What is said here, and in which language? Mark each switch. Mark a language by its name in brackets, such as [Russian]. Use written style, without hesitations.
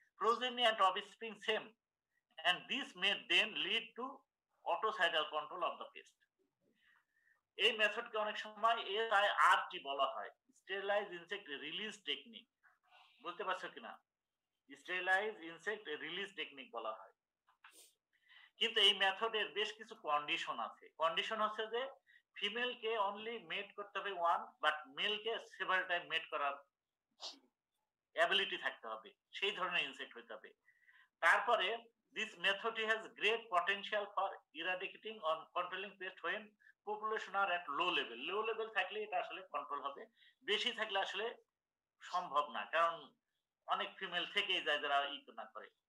[English] Progeny and offspring same, and this may then lead to autocidal control of the pest. [Bangla] এই মেথডকে অনেক সময় এসআইআরটি বলা হয়, স্টেরিলাইজ ইনসেক্ট রিলিজ টেকনিক। বুঝতে পারছো কিনা? স্টেরিলাইজ ইনসেক্ট রিলিজ টেকনিক বলা হয়। কিন্তু এই মেথডের বেশ কিছু কন্ডিশন আছে। কন্ডিশন হচ্ছে যে ফিমেলকে অনলি মেট করতে হবে ওয়ান, বাট মেলকে সেভারাল টাইম মেট করার অ্যাবিলিটি থাকতে হবে, সেই ধরনের ইনসেক্ট হতে হবে। [English] তারপরে this method has great potential for eradicating or controlling pest when population are at low level. [Bangla] Low level থাকলে এটা আসলে কন্ট্রোল হবে, বেশি থাকলে আসলে সম্ভব না, কারণ অনেক ফিমেল থেকেই যায় যারা না করে।